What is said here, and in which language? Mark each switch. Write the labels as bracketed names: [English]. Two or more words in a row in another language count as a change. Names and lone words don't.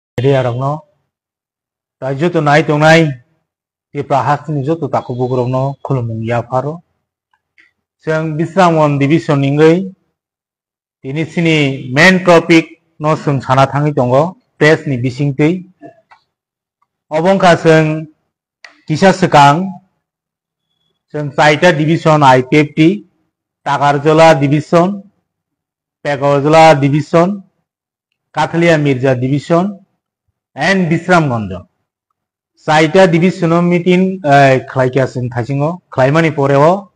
[Kok Borok] rongno tai joto nai tongnai Tripura hasini joto takubuk rongno khulumung yaparo जों बिस्रामन डिविजन इंगै दिनै सिनि मेन टपिक न जों साना थाङै दङ प्रेस नि बिसिंतै अबंखा जों किसा सकां जों चाइटा डिविजन आईपीएफटी टाकारजला डिविजन पेगरजला डिविजन काथलिया मिर्जा डिविजन एंड बिस्रामगंज चाइटा डिविजन मीटिंग खलाइका जों थासिङो खलाइमानि परेव